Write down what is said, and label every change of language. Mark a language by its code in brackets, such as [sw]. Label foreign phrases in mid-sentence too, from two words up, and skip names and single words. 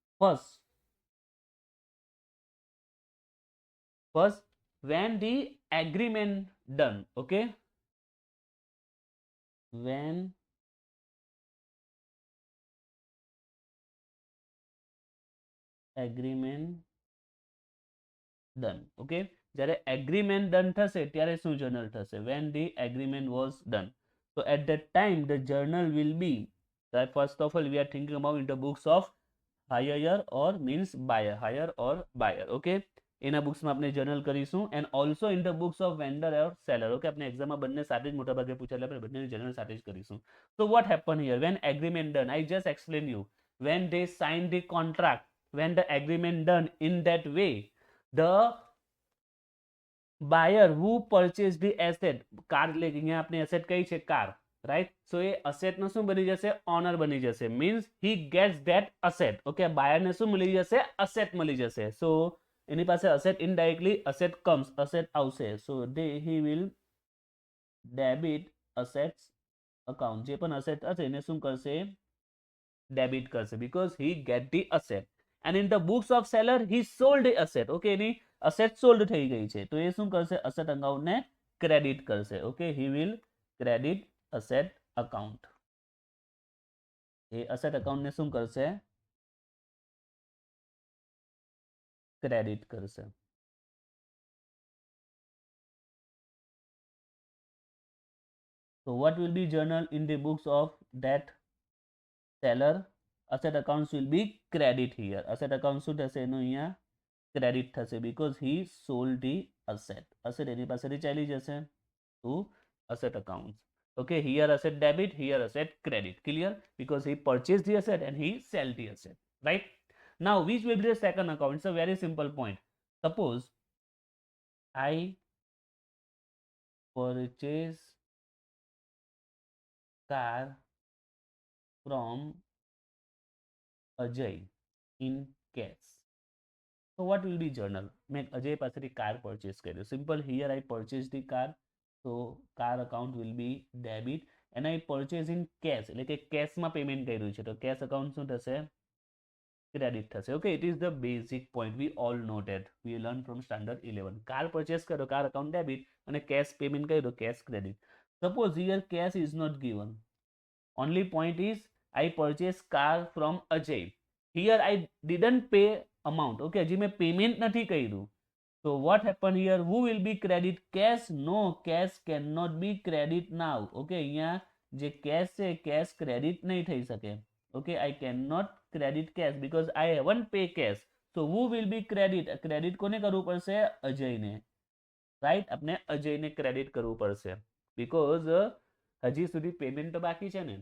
[en] First, when the agreement done. Okay, when agreement done. [gu] Okay, જ્યારે [en] agreement done [gu] થશે ત્યારે શું journal થશે? [en] When the agreement was done. So at that time the journal will be, first of all we are thinking about in the books of hire or means buyer, hire or buyer. Okay, [gu] એના બુક્સમાં આપણે જર્નલ કરીશું, [en] and also in the books of vendor or seller. [gu] ઓકે, આપણે એક્ઝામમાં બંને સાથે જ મોટા ભાગે પૂછે એટલે આપણે બંનેની જર્નલ સાથે જ કરીશું. [en] So what happened here? When agreement done, I just explained you, when they sign the contract, when the agreement done, in that way the buyer who purchased the asset, [gu] કાર એટલે અહીંયા આપણે એસેટ કઈ છે? કાર, રાઈટ? સો એ અસેટનો શું બની જશે? ઓનર બની જશે, મીન્સ [en] he gets that asset. [gu] ઓકે, બાયરને શું મળી જશે? અસેટ મળી જશે. સો એની પાસે અસેટ, [en] indirectly asset comes, [gu] અસેટ આવશે. [en] સો he will debit assets account. [gu] જે પણ અસેટ હશે એને શું કરશે? ડેબિટ કરશે, [en] because he get the asset. And in the books of seller he sold the asset. [gu] Okay, એની [en] asset sold [gu] થઈ ગઈ છે, તો એ શું કરશે? અસેટ અકાઉન્ટને ક્રેડિટ કરશે. [en] ઓકે, he will credit asset account. [gu] એ અસેટ અકાઉન્ટને શું કરશે? ક્રેડિટ કરશે. [en] So what will be journal in the books of that seller? Asset accounts will be credit here. Asset account [gu] શું થશે? એનું અહીંયા ક્રેડિટ થશે, [en] because he sold the asset. [gu] asset એની પાસેથી ચાલી જશે [en] to asset accounts. Okay, here asset debit, here asset credit. Clear? Because he purchased the asset and he sell the asset, right? Now which will be the second account? It's a very simple point. Suppose I purchase car from Ajay in cash. So what will be journal? [gu] મેં અજય પાસેથી કાર પરચેસ કર્યો. [en] Simple, here I purchase the car, so car account will be debit, and I purchase in cash, [gu] એટલે કે કેશમાં પેમેન્ટ કર્યું છે, તો કેશ અકાઉન્ટ શું થશે? ક્રેડિટ થશે. [en] okay, it is the basic point, we all know that, we learn from standard 11. [gu] કાર પરચેસ કરો, [en] car account debit, [gu] અને [en] cash payment [gu] કર્યું, [en] cash credit. suppose here cash is not given, only point is I purchase car from Ajay. Here I didn't pay amount. [gu] Okay, હજી મેં પેમેન્ટ નથી કર્યું, [en] So what happened here? Who will be credit? Cash? No, cash cannot be credit now. [gu] Okay, અહીંયા જે cash છે [en] cash credit [gu] નહીં થઈ શકે. [en] Okay, I cannot credit cash because I haven't pay cash. So who will be credit? Credit [gu] કોને કરવું પડશે? અજયને. રાઈટ, આપણે અજયને ક્રેડિટ કરવું પડશે બીકોઝ હજી સુધી પેમેન્ટ તો બાકી છે ને.